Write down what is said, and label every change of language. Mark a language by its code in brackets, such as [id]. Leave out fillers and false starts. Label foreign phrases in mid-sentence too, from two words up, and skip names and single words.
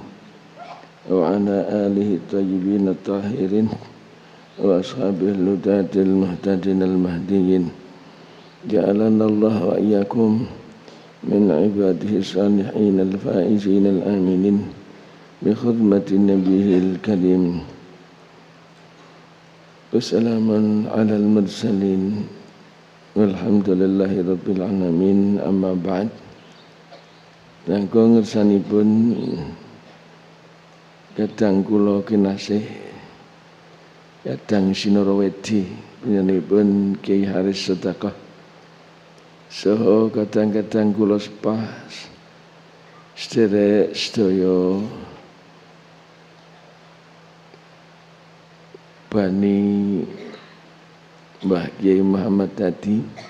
[ar] وعلى آله الطيبين الطاهرين وأصحابه الهداة المهتدين المهديين جعلنا الله وإياكم من عباده الصالحين الفائزين الآمنين بخدمة نبيه الكريم وسلام على المرسلين والحمد لله رب العالمين. أما بعد, [jv] langkung ngersanipun kadang kula kinasih kadang Sinorawedi panjenenganipun Kiai Haris Sedekah saha kadang-kadang kula sepas sederek sedaya bani Mbah Kiai Muhammad Hadi